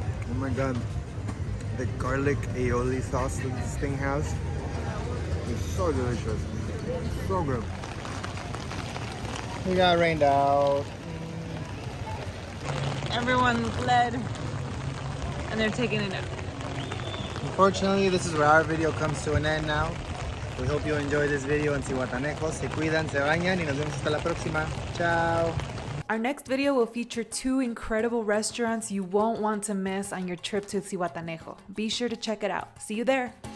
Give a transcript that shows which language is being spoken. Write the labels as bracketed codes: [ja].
[en] Oh my god. The garlic aioli sauce that this thing has is so delicious. So good. We got rained out. Everyone fled and they're taking it in. Unfortunately, this is where our video comes to an end now. We hope you enjoyed this video en Zihuatanejo. [es] Se cuidan, se bañan y nos vemos hasta la próxima. Ciao. [en] Our next video will feature 2 incredible restaurants you won't want to miss on your trip to Zihuatanejo. Be sure to check it out. See you there.